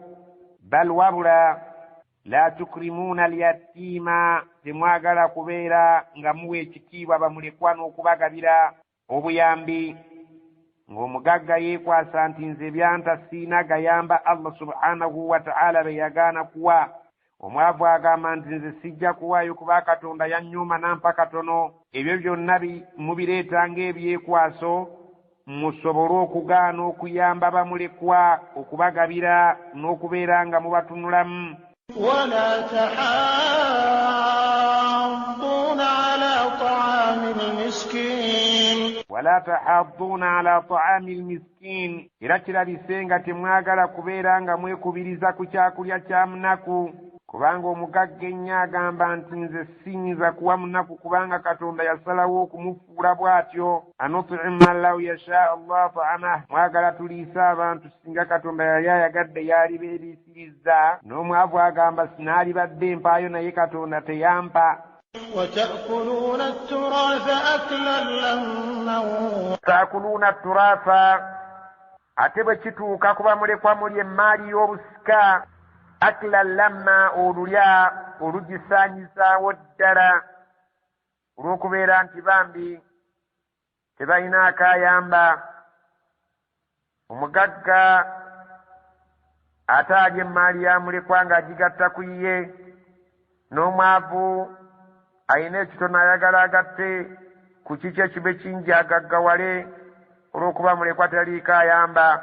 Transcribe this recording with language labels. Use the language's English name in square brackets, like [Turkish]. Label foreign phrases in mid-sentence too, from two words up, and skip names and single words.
[Ganda] Bal wabula [Arabic] لا تكرمون اليتيم, [Ganda] temwagala kubeera nga muwa ekitiibwa bamulekwa n'okubagabira obuyambi, ng'omugagga yeekwasa nti nze byanta siina gayamba Allah [Arabic] سبحانه وتعالى [Ganda] be yagaana kuwa. Omwavu agamba nti nze sijja kuwaayo kuba Katonda yannyuma nampa katono. Ebyo byonna mubireeta ng'ebyekwaso, musobole okugaana okuyamba bamulekwa, okubagabira n'okubeera nga mubatunulamu. [Arabic] ولا تحاضون على طعام المسكين ولا تحاضون على طعام المسكين. [Ganda] Era kirabise nga temwagala kubeera nga mwekubiriza ku kyakulya kya munaku, kubanga omugagga ennyo agamba nti nze siyinza kuwa munaku kubanga Katonda yasalawo okumufuula bw'atyo. [Arabic] أنطعم من لو يشاء الله أطعمه, [Ganda] mwagala tuliise abantu singa Katonda yali ayagadde yali beeriisirizza. N'omwavu agamba sinaalibadde mpaayo naye Katonda teyampa. [Arabic] وتأكلون التراث أكلا لما تأكلون التراث [Ganda] ate bwe kituuka kuba mulekwa muli emmaali y'obusika, [Arabic] أكلا لما [Ganda] olulya olugisaanyizaawo ddala, olw'okubeera nti bambi tebalina akayamba. Omugagga ate alya emmaali ya mulekwa ng'agigatta ku ye, n'omwavu ayina ekitono ayagala agatte ku kiki ekibe kingi agaggawale, olw'okuba mulekwa taliiko ayamba.